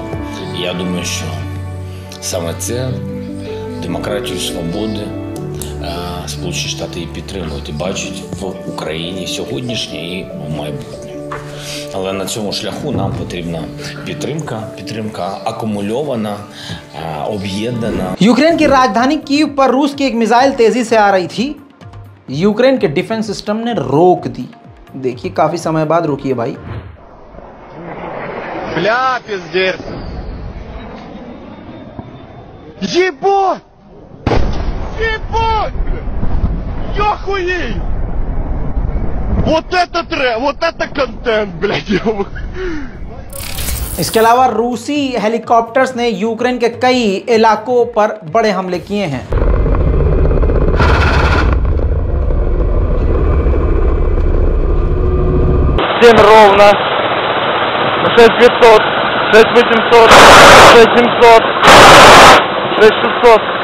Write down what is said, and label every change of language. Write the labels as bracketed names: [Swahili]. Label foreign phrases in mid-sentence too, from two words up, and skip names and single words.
[Ukrainian] І я думаю, що саме це, демократію, свободи, Сполучені Штати і підтримують, і бачать в Україні сьогоднішнє і в майбутньому. Але на цьому шляху нам потрібна підтримка акумульована, об'єднана. [Hindi] यूक्रेन की राजधानी कीव पर रूस की एक मिसाइल तेजी से आ रही थी। यूक्रेन के [English] defense system [Hindi] ने रोक दी। देखिए, काफी समय बाद रुकी है भाई। [Russian] Бля, пиздец. Ебать! Ебать, бля! охуеть! Вот это контент, блядь! [Hindi] इसके अलावा रूसी हेलीकॉप्टर्स ने यूक्रेन के कई इलाकों पर बड़े हमले किए हैं। [Russian] ровно. 6500, 6800, 6700, 6600.